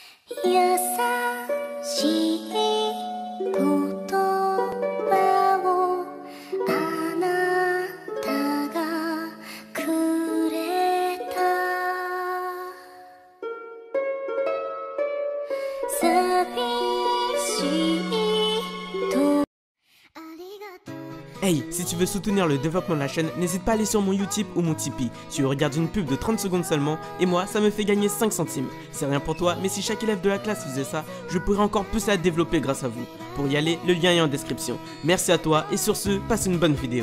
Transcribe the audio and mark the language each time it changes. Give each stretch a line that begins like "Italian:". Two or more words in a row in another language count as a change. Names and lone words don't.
Japanese: 優しい言葉をあなたがくれた寂しいと
French: Hey, si tu veux soutenir le développement de la chaîne, n'hésite pas à aller sur mon Utip ou mon Tipeee. Tu regardes une pub de 30 secondes seulement, et moi, ça me fait gagner 5 centimes. C'est rien pour toi, mais si chaque élève de la classe faisait ça, je pourrais encore plus la développer grâce à vous. Pour y aller, le lien est en description. Merci à toi, et sur ce, passe une bonne vidéo.